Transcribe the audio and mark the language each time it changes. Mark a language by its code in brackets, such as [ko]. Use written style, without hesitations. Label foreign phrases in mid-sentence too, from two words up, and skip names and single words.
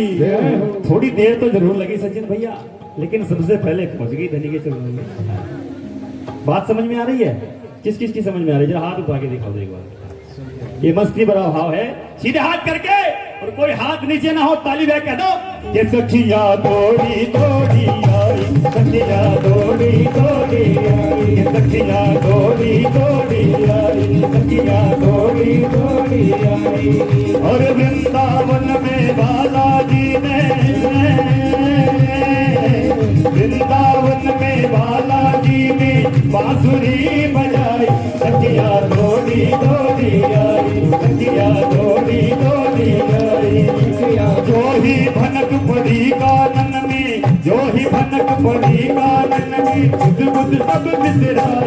[hi] थोड़ी देर तो जरूर लगी सचिन भैया, लेकिन सबसे पहले पहुंच गई धनी के चरणों में। बात समझ में आ रही है? किस किस की समझ में आ रही है? जरा हाथ उठा के दिखाओ एक बार। ये मस्ती भरा भाव है। सीधे हाथ करके, और कोई हाथ नीचे ना हो, ताली बजा कह दो कि सखिया दौड़ी दौड़ी आई, सखिया दौड़ी दौड़ी आई, सखिया दौड़ी दौड़ी आई, सखिया दौड़ी दौड़ी आई। और वृंदावन में बालाजी ने, वृंदावन में बालाजी ने बांसुरी बजाई। सखिया दौड़ी दौड़ी आई, सखिया दौड़ी दौड़ी आई। जो ही भनक पड़ी कानन में, जो ही भनक पड़ी कानन में, बुध बुध सब बिसराई।